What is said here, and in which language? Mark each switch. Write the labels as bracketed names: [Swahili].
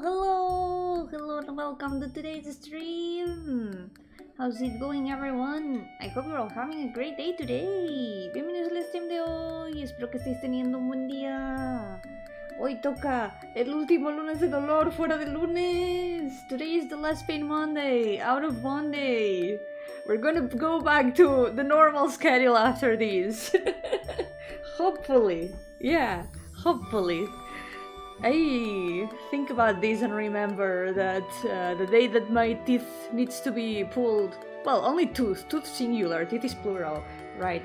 [English] Hello and welcome to today's stream. How's it going, everyone? I hope you're all having a great day today. [Spanish] Bienvenidos al stream de hoy. Espero que estéis teniendo un buen día. Hoy toca el último lunes de dolor fuera de lunes. [English] Today is the last pain Monday, out of Monday. We're gonna go back to the normal schedule after this. Hopefully. Yeah, hopefully. I think about this and remember that the day that my teeth needs to be pulled, well, only tooth singular, teeth is plural, right?